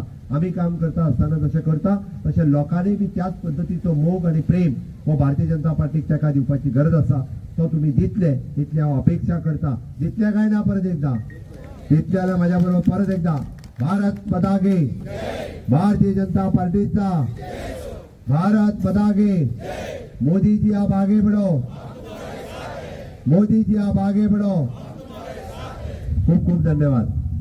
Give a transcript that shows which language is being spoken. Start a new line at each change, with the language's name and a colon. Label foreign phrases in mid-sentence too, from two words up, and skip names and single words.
Konkani: आमी काम करता आसतना जशें करता तशें लोकांनी बी त्याच पद्दतीचो मोग आनी प्रेम हो भारतीय जनता पार्टीक तेका दिवपाची गरज आसा. तो तुम्ही दितले इतली हांव अपेक्षा करता. दितले काय ना परत एकदा? दितले जाल्यार म्हाज्या बरोबर परत एकदा
Hindi: भारत माता की
Konkani: भारतीय जनता पार्टीचा
Hindi: भारत माता की. मोदी जी आप आगे बढ़ो, मोदी जी आप आगे बढ़ो.
Konkani: खूप खूप धन्यवाद.